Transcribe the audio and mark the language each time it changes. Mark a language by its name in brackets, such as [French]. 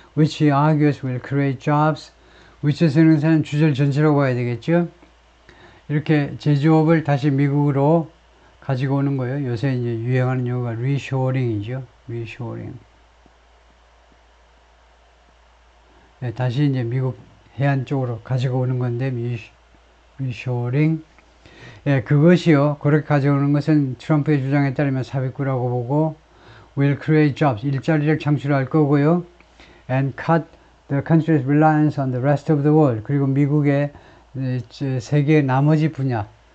[English] Which he argues will create jobs. [Korean] which에서는 주절 전체라고 봐야 되겠죠. 이렇게 제조업을 다시 미국으로 가지고 오는 거예요. 요새 이제 유행하는 용어가 리쇼어링이죠. 리쇼어링. 네, 다시 이제 미국 해안 쪽으로 가지고 오는 건데, 리쇼어링. 예, 그것이요. 그렇게 가져오는 것은 트럼프의 주장에 따르면 삽입구라고 보고, [English] will create jobs. [Korean] 일자리를 창출할 거고요. [English] and cut the country's reliance on the rest of the world. [Korean] 그리고 미국의 세계의 나머지 분야.